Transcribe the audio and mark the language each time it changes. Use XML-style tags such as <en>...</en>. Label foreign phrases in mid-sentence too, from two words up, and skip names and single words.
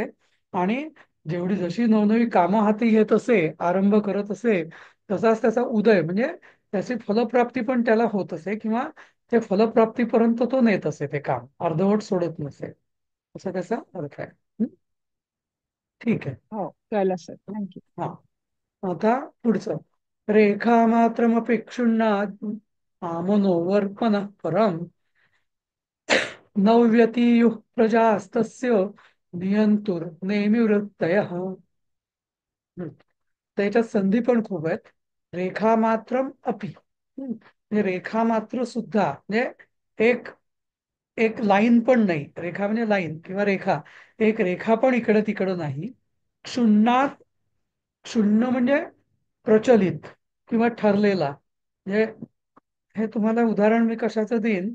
<mr>आणि जेवढी जशी नवनवी कामं हाती घेत असे, आरंभ करत असे, तसाच त्याचा उदय म्हणजे त्याची फलप्राप्ती पण त्याला होत असे, किंवा ते फलप्राप्तीपर्यंत तो नेत असे, ते काम अर्धवट सोडत नसे. असा त्याचा अर्थ आहे. हं? ठीक आहे. हो कळलं सर, थँक्यू. हा. आता पुढचं.</mr> <sa>रेखा मात्रमपि क्षुण्णात् मनोवर्पण परम नव्यतीयुः प्रजास्तस्य नियंतुर नेमिवृत्तयः.</sa> <mr>त्याच्यात संधी पण खूप आहेत.</mr> <sa>रेखा मात्रम अपि.</sa> <mr>म्हणजे रेखा मात्र सुद्धा म्हणजे एक एक लाईन पण नाही, रेखा म्हणजे लाईन किंवा रेखा, एक रेखा पण इकडं तिकडं नाही. शून्यात, शून्य म्हणजे प्रचलित किंवा ठरलेला. म्हणजे हे तुम्हाला उदाहरण मी कशाचं देईन.</mr>